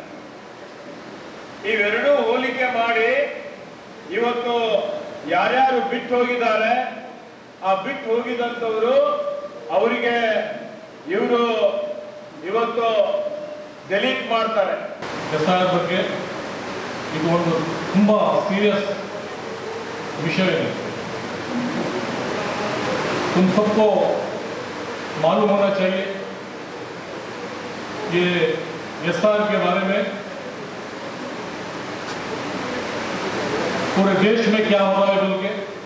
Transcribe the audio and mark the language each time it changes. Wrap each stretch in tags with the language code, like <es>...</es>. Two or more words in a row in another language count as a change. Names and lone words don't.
<kn>ಇವೆರಡೂ ಹೋಲಿಕೆ ಮಾಡಿ ಇವತ್ತು ಯಾರ್ಯಾರು ಬಿಟ್ಟು ಹೋಗಿದ್ದಾರೆ, ಆ ಬಿಟ್ಟು ಹೋಗಿದಂತವರು ಅವರಿಗೆ ಇವರು ಇವತ್ತು ಡೆಲೀಟ್ ಮಾಡ್ತಾರೆ. SIR ಬಗ್ಗೆ ಇದು ಒಂದು ತುಂಬಾ</kn> <hi>सीरियस विषय है। तुम सबको मालूम होना चाहिए ये SIR के बारे में पूरे देश में क्या हो रहा है बोल के।</hi>